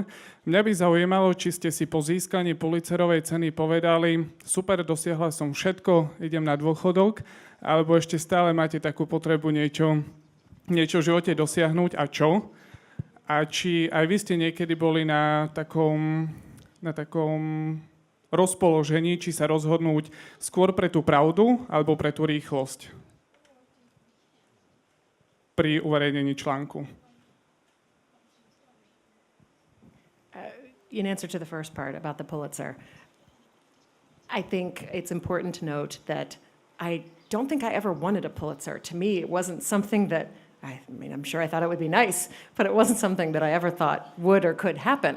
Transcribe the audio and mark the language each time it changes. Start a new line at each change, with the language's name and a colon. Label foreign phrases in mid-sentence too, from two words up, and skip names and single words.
Slovak: Mňa by zaujímalo, či ste si po získaní Pulitzerovej ceny povedali, super, dosiahla som všetko, idem na dôchodok, alebo ešte stále máte takú potrebu niečo v živote dosiahnuť a čo? A či aj vy ste niekedy boli na takom rozpoložení, či sa rozhodnúť skôr pre tú pravdu, alebo pre tú rýchlosť pri uverejnení článku?
English: In answer to the first part about the Pulitzer, I think it's important to note that I don't think I ever wanted a Pulitzer. To me, it wasn't something that I mean, I'm sure I thought it would be nice, but it wasn't something that I ever thought would or could happen.